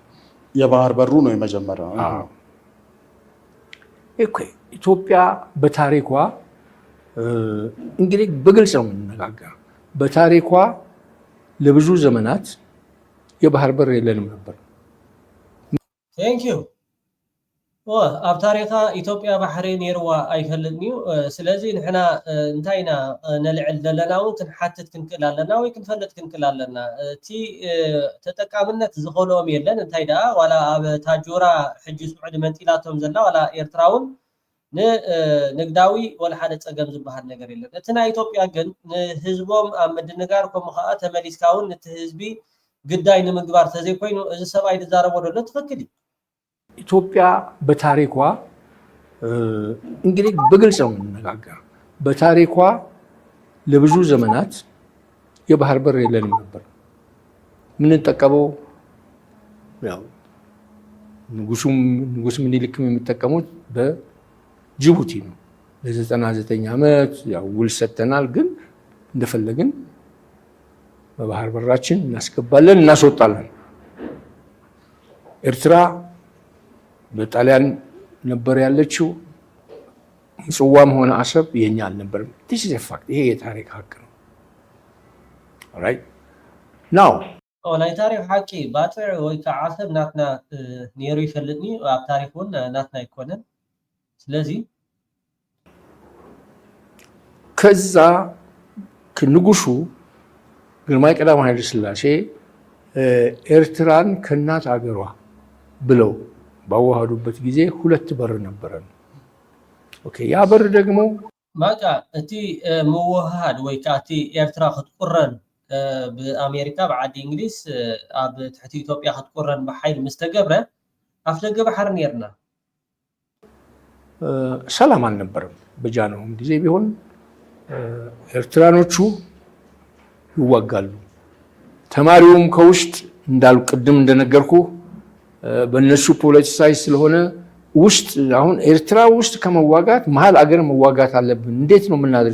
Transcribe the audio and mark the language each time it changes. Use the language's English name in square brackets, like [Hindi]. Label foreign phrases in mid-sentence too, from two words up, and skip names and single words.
[Amharic] የባህር በሩ ነው የመጀመሪያው። ኢትዮጵያ በታሪኳ እንግዲህ በግልጽ ነው የምንነጋገር። በታሪኳ ለብዙ ዘመናት የባህር በር የለንም ነበር። [English] thank you [Tigrinya] ኣብ ታሪኻ ኢትዮጵያ ባሕሪ ነይርዋ ኣይፈልጥኒዩ ስለዚ ንሕና እንታይና ነልዕል ዘለና እውን ክንሓትት ክንክእል ኣለና ወይ ክንፈልጥ ክንክእል ኣለና እቲ ተጠቃምነት ዝኸሎም የለን እንታይ ደኣ ዋላ ኣብ ታጆራ ሕጂ ስዑድ መንጢላቶም ዘላ ዋላ ኤርትራ እውን ንንግዳዊ ወላ ሓደ ፀገም ዝበሃል ነገር የለን እቲ ናይ ኢትዮጵያ ግን ንህዝቦም ኣብ ምድንጋር ከምኡ ከዓ ተመሊስካ እውን እቲ ህዝቢ ግዳይ ንምግባር ተዘይኮይኑ እዚ ሰብኣይ ዝዛረቦ ዘሎ ትክክል እዩ [Amharic] ኢትዮጵያ በታሪኳ እንግዲህ በግልጽ ነው የምንነጋገር። በታሪኳ ለብዙ ዘመናት የባህር በር የለንም ነበር። የምንጠቀመው ያው ንጉስ ምኒልክም የሚጠቀሙት በጅቡቲ ነው። ለ99 ዓመት ያው ውል ሰጥተናል፣ ግን እንደፈለግን በባህር በራችን እናስገባለን እናስወጣለን። ኤርትራ በጣሊያን ነበር ያለችው። ምጽዋም ሆነ አሰብ የኛ አልነበረም። [English] this is a fact። [Amharic] ይሄ የታሪክ ሀቅ ነው። [English] alright now [Tigrinya] ናይ ታሪክ ሀቂ ባጥዕ ወይ ከዓ አሰብ ናትና ነይሩ ይፈልጥኒ ኣብ ታሪክ እውን ናትና ይኮነን። ስለዚ [Amharic] ከዛ ንጉሱ ግርማዊ ቀዳማዊ ኃይለ ሥላሴ ኤርትራን ከእናት አገሯ ብለው ባዋሃዱበት ጊዜ ሁለት በር ነበረን። ኦኬ ያ በር ደግሞ [Tigrinya] ማቃ እቲ ምውሃድ ወይ ከዓ እቲ ኤርትራ ክትቁረን በአሜሪካ በዓዲ እንግሊዝ ኣብ ትሕቲ ኢትዮጵያ ክትቁረን በሓይል ምስተገብረ ኣፍደገ ባሕር ነርና [Amharic] ሰላም አልነበረም። በጃንሆም ጊዜ ቢሆን ኤርትራኖቹ ይዋጋሉ። ተማሪውም ከውስጥ እንዳሉ ቅድም እንደነገርኩ በእነሱ ፖለቲሳይ ስለሆነ ውስጥ አሁን ኤርትራ ውስጥ ከመዋጋት መሀል አገር መዋጋት አለብን። እንዴት ነው የምናደርግ?